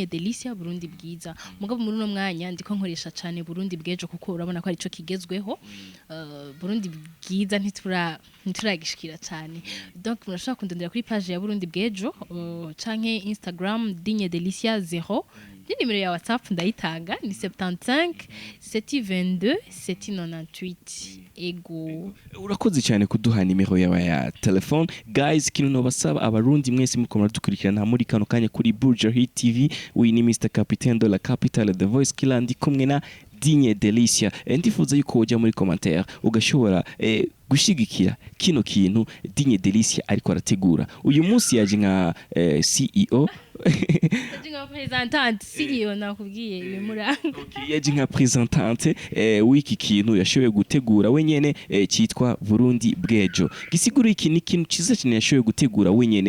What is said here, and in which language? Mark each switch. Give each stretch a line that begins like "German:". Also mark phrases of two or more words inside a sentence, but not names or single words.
Rundi: Delicia Burundi bwiza mugabo muri no mwanya ndiko nkoresha cyane Burundi bwejo kuko urabona ko ari cyo kigezweho Burundi bwiza ntituragishikira cyane donc murashaka kundondera kuri page ya Burundi bwejo canke Instagram Digne Delicia 0 nimero ya WhatsApp ndayitanga ni 75 722 798 ego urakoze cyane kuduha nimero yawe ya telefone guys kino no basaba abarundi mwese mukomara dukurikirana muri kano kanya kuri Buja Hit TV we ni Mr Capitaine de la Capitale the Voice killer ndi kumwe na Digne Delicia ndifuza yuko ujya muri commentaire ugashobora gushigikira kino kintu Digne Delicia ariko arategura uyu munsi yaje nka CEO Yaje representante CEO nakubwiye bimuranga yaje nka representante wiki kintu yashoboye gutegura wenyene cyitwa Burundi bwejo gisigura iki ni kintu ciza cyane yashoboye gutegura wenyene